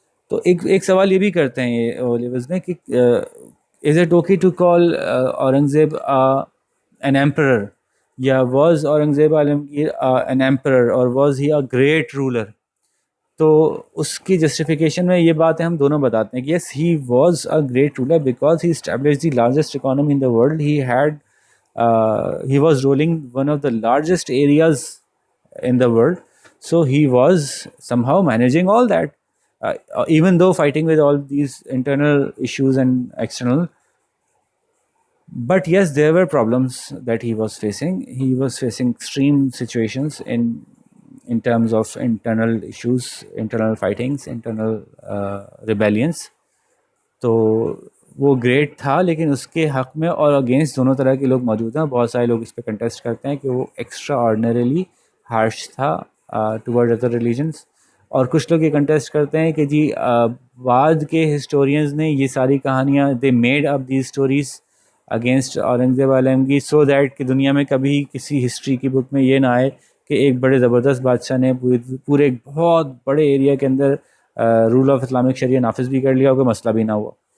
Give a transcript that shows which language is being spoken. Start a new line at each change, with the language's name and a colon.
Urdu: تو ایک سوال یہ بھی کرتے ہیں یہ اولیورز میں کہ
English: Is it okay to call Aurangzeb an emperor, یا was Aurangzeb Alamgir an emperor, اور was he a great ruler.
Urdu: تو اس کی جسٹیفیکیشن میں یہ بات ہے, ہم دونوں بتاتے ہیں کہ
English: Yes he was a great ruler because he established the largest economy in the world. He was ruling one of the largest areas in the world, so he was somehow managing all that, even though fighting with all these internal issues and external. But yes, there were problems that he was facing. He was facing extreme situations in in terms of internal issues, internal fightings, internal rebellions.
Urdu: تو وہ great تھا، لیکن اس کے حق میں اور against دونوں طرح کے لوگ موجود ہیں. بہت سارے لوگ اس پہ کنٹیسٹ کرتے ہیں کہ وہ ایکسٹرا آرڈنریلی ہارش تھا
English: Toward other religions.
Urdu: اور کچھ لوگ یہ کنٹیسٹ کرتے ہیں کہ جی بعد کے ہسٹورینز نے یہ ساری کہانیاں
English: they made up the stories against
Urdu: Aurangzeb Alamgir so that کہ دنیا میں کبھی کسی ہسٹری کی بک میں یہ نہ آئے کہ ایک بڑے زبردست بادشاہ نے پورے بہت بڑے ایریا کے اندر رول آف اسلامک شریعہ نافذ بھی کر لیا اور کوئی مسئلہ بھی نہ ہوا.